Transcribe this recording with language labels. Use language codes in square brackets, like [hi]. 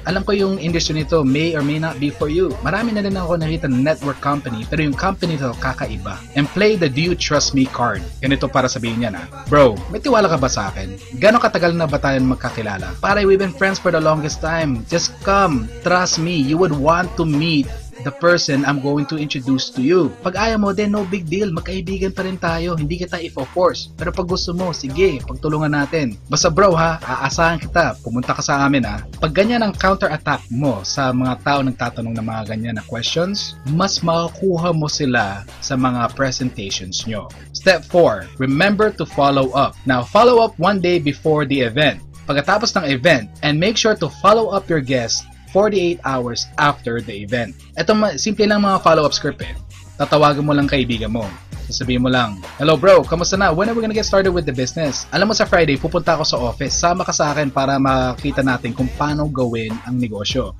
[tl] Alam ko yung industry nito [en] may or may not be for you. [tl] Marami na rin ako nakita ng network company, pero yung company to kakaiba. [en] And play the do you trust me card. [tl] Ganito para sabihin niya na, bro, may tiwala ka ba sa akin? Gano'ng katagal na ba tayo magkakilala? Pare, [en] we've been friends for the longest time. Just come, trust me, you would want to meet the person I'm going to introduce to you. [tl] Pag ayaw mo, [en] then no big deal. [tl] Magkaibigan pa rin tayo. Hindi kita i-force. Pero pag gusto mo, sige, pagtulungan natin. Basta bro ha, aasahan kita. Pumunta ka sa amin ha. Pag ganyan ang counter-attack mo sa mga tao nagtatanong ng mga ganyan na questions, mas makakuha mo sila sa mga presentations nyo. [en] Step 4, remember to follow up. Now, follow up one day before the event. [tl] Pagkatapos ng event, [en] and make sure to follow up your guests 48 hours after the event. [tl] Ito simple lang mga follow-up script eh. Tatawagan mo lang kaibigan mo. Sasabihin mo lang, hello bro, kamusta na? [en] When are we gonna get started with the business? [tl] Alam mo sa Friday, pupunta ako sa office. Sama ka sa akin para makita natin kung paano gawin ang negosyo.